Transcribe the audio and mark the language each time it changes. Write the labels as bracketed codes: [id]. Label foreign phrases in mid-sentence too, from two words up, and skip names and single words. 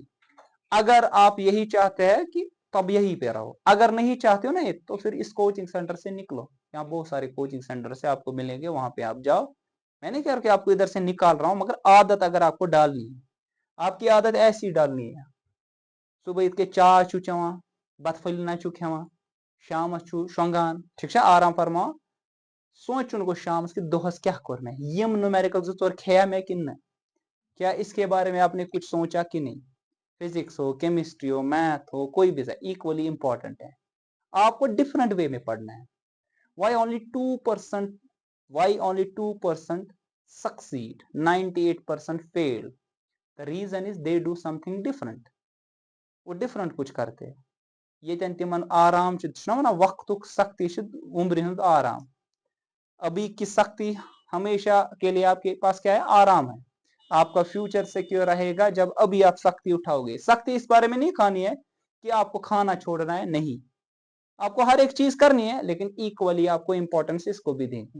[hi] अगर आप यही चाहते हैं कि तब यहीं पे रहो, अगर नहीं चाहते हो ना तो फिर इस [en] coaching center [hi] से निकलो, यहाँ बहुत सारे [en] coaching center [hi] से आपको मिलेंगे, वहां पे आप जाओ। मैं नहीं कह रहा कि आपको इधर से निकाल रहा हूं, मगर आदत अगर आपको डालनी है, आपकी आदत ऐसी डालनी है, [ks] सुबह इत के चाय छु चवान, बत फलिना छु खेवान, शाम छु शोंगान, [hi] ठीक है, आराम फरमाओ, [ks] सोचुन गो शाम कि दोहस [hi] क्या करना है, [ks] यम न्यूमेरिकल जो तोर खेया [hi] मैं कि न, क्या इसके बारे में आपने कुछ सोचा कि नहीं। फिजिक्स हो, केमिस्ट्री हो, मैथ हो, कोई भी [en] equally important [hi] है, आपको [en] different way [hi] में पढ़ना है। [en] why only 2% why only 2% succeed, 98% fail? The reason is they do something different, [hi] वो डिफरेंट कुछ करते हैं। [ks] ये तिमन आराम ना वक्तुक सख्ती उम्र हूं आराम, [hi] अभी की सख्ती हमेशा के लिए आपके पास क्या है, आराम है। आपका [en] future secure [hi] रहेगा जब अभी आप सख्ती उठाओगे। सख्ती इस बारे में नहीं खानी है कि आपको खाना छोड़ना है, नहीं, आपको हर एक चीज करनी है, लेकिन इक्वली आपको इंपॉर्टेंस इसको भी देनी है।